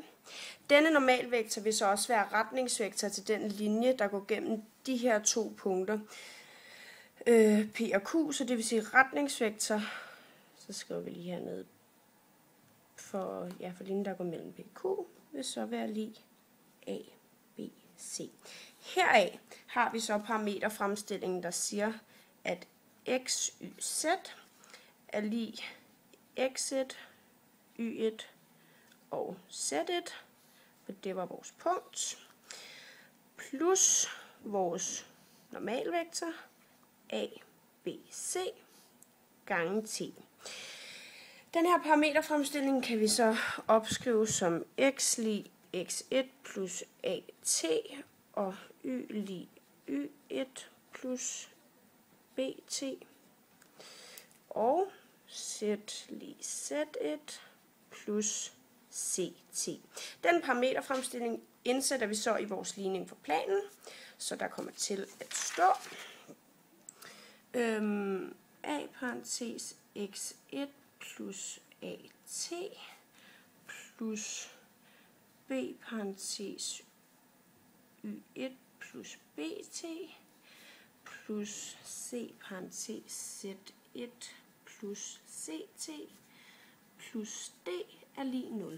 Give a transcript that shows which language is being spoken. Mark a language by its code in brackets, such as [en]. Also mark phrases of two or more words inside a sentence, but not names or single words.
[da] Denne normalvektor vil så også være retningsvektor til den linje, der går gennem de her to punkter, P og Q, så det vil sige retningsvektor, så skriver vi lige hernede, for linjen, der går mellem P og Q, vil så være lig A, B, C. Heraf har vi så parameterfremstillingen, der siger, at x, y, z er lig x1, y1 og z1, for det var vores punkt, plus vores normalvektor a, b, c gange t. Den her parameterfremstilling kan vi så opskrive som x lig x1 plus at og y lig y1 plus bt og z lig z1 plus ct. Den parameterfremstilling indsætter vi så i vores ligning for planen, så der kommer til at stå a parentes x1 plus at plus b parentes y1 plus bt plus c parentes z1 plus ct plus d er lig 0.